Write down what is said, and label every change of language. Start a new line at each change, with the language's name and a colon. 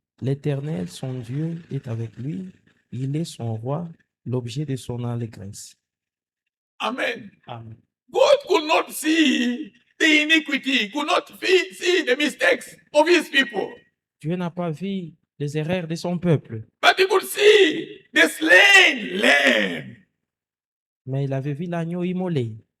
French: L'Éternel, son Dieu, est avec lui, il est son roi, l'objet de son allégresse. Amen. Amen.
English: God could not see the iniquity, could not see the mistakes of his people,
French: Dieu n'a pas vu les erreurs de son peuple,
English: but he could see the slain lamb.
French: mais il avait vu l'agneau immolé.